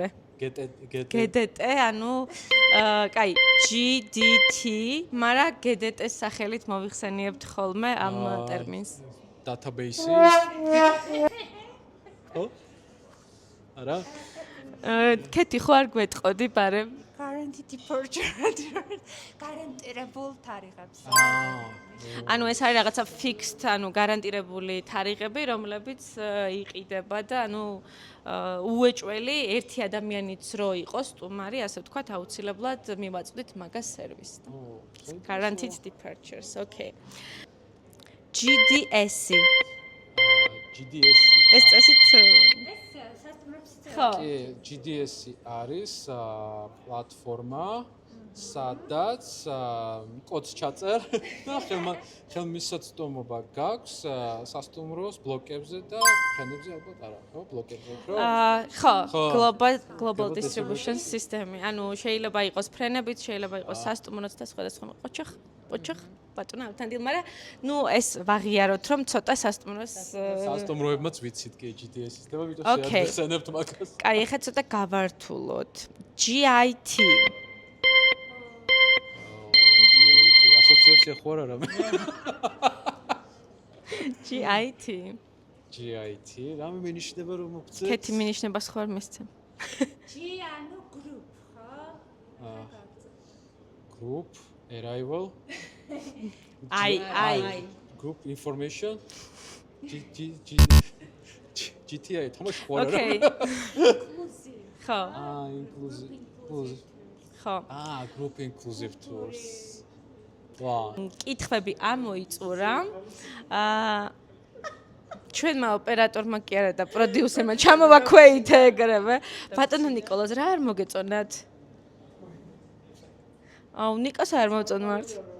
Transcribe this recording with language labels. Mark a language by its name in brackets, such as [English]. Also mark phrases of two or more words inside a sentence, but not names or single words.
[Georgian] GDT, ანუ კაი, GDT, მაგრამ GDT-ის სახელით მოვიხსენიებთ ხოლმე ამ ტერმინს. Database. ხო? არა? კეთი ხო არ გვეტყოდი, ბარემ? [English] Guarantee departure. [Georgian] გარანტირებულ თარიღებს. ანუ ეს არის რაღაცა fixed, ანუ გარანტირებული თარიღები, რომლებიც იყიდება და ანუ უეჭველი ერთი ადამიანიც რო იყოს სტუმარი, ასე ვთქვათ, აუცილებლად მივაწვდით მაგას სერვისს. [English] Guaranteed departures, okay. GDS. GDS. [Georgian] ეს წესით ხო. GDS არის პლატფორმა, სადაც კოდს ჩაწერ და ხელმისაწვდომობა გაქვს სასტუმროს ბლოკებზე და ფრენებზე ალბათ არა, ხო, ბლოკებზე უფრო. ხო, [English] global distribution system. [Georgian] ანუ შეიძლება იყოს ფრენებიც, შეიძლება იყოს სასტუმროც და სხვადასხვა. ოჩახ ბატონო ავთანდილ, მაგრამ ნუ ეს ვაღიაროთ, რომ ცოტა სასტუმროს სასტუმროებმაც ვიცით კი GDS-ის და ვიტყვი შეაძლევთ მაგას. კაი, ეხლა ცოტა გავართულოთ. GIT. ასოციაცია ხო არა რამე? GIT. GIT, რამე მინიშნება რომ მოგწევთ? კეთი მინიშნებას ხო არ მისცემ? G ანუ group, ხო? [English] Group, arrival. I. Group information. GTI, [Georgian] თამაში ხო არა? Okay. ხო. [English] Inclusive. [Georgian] ხო. [English] Group inclusive tours. [Georgian] ვა. კითხვები ამოიწურა. ჩვენმა ოპერატორმა კი არა და პროდიუსერმა ჩამოვაქვეითე ეგრევე. ბატონო ნიკოლოზ, რა არ მოგეწონათ? აუ, ნიკოს არ მოწონვართ.